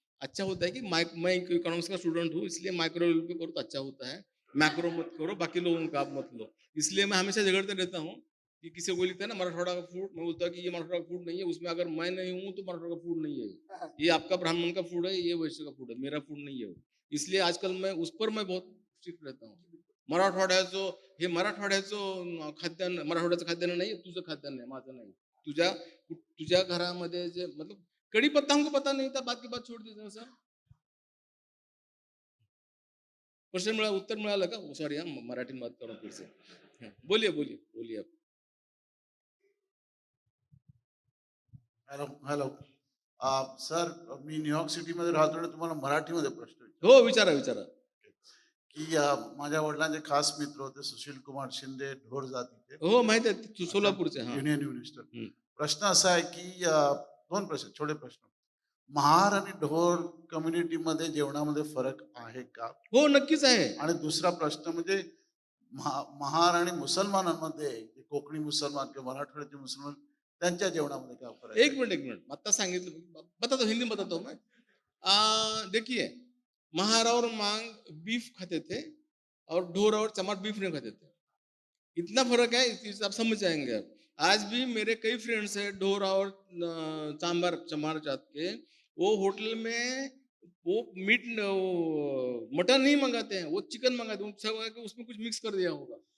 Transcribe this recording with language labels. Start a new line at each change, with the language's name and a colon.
Hindi: अच्छा होता है कि मैं इकोनॉमिक्स का स्टूडेंट हूँ, इसलिए माइक्रो लेवल पे करो तो अच्छा होता है, मैक्रो मत करो, बाकी लोगों का आप मत लो। इसलिए मैं हमेशा झगड़ते रहता हूँ कि किसी को लिखता है ना मराठवाड़ा का फूड, मैं बोलता हूँ कि ये मराठवाड़ा का फूड नहीं है, उसमें अगर मैं नहीं हूँ तो मराठवाड़ा का फूड नहीं है, ये आपका ब्राह्मण का फूड है, ये वैश्य का फूड है, मेरा फूड नहीं है वो। इसलिए आजकल मैं उस पर मैं बहुत स्ट्रिक्ट रहता हूँ।
Marathi: मराठवाड्याचं हे मराठवाड्याचं खाद्यान्न, मराठवाड्याचं खाद्यान्न नाही, तुझं खाद्यान्न आहे, माझं नाही। तुझ्या तुझ्या घरामध्ये जे
Hindi: मतलब कढीपत्ता हमको पता नहीं था, बात की बात छोड़ दीजिए सर।
Marathi: क्वेश्चन मिळा, उत्तर मिळालं का?
Hindi: सॉरी हां, मराठी में बात करो फिर से। बोलिए बोलिए बोलिए आप।
Marathi: हॅलो हॅलो सर, मी न्यूयॉर्क सिटीमध्ये राहतो आणि तुम्हाला मराठीमध्ये प्रश्न हो, विचारतो विचारा विचारा। की माझ्या वडिलांचे खास मित्र होते सुशील कुमार शिंदे, ढोर जातीचे, हो, माहिती आहे, आता सोलापूरचे। हां। Union minister. हं. प्रश्न असा आहे की दोन प्रश्न, छोटे प्रश्न. महार आणि ढोर कम्युनिटीमध्ये जेवणामध्ये फरक आहे का? हो, नक्कीच आहे। आणि दुसरा प्रश्न म्हणजे महार आणि मुसलमानांमध्ये, जे कोकणी मुसलमान किंवा मराठवाड्याचे मुसलमान, त्यांच्या जेवणामध्ये काय फरक आहे?
Hindi: एक मिनट,
Marathi: आता सांगितलं,
Hindi: बताता हूँ, हिंदी में बताता हूँ मैं। देखिए, महार और मांग बीफ खाते थे और ढोर और चमार बीफ नहीं खाते थे। इतना फर्क है, इस चीज आप समझ जाएंगे आप। आज भी मेरे कई फ्रेंड्स हैं ढोरा और चांबार चमार जात के, वो होटल में वो मीट मटन नहीं मंगाते हैं, वो चिकन मंगाते हैं, उसमें कुछ मिक्स कर दिया होगा।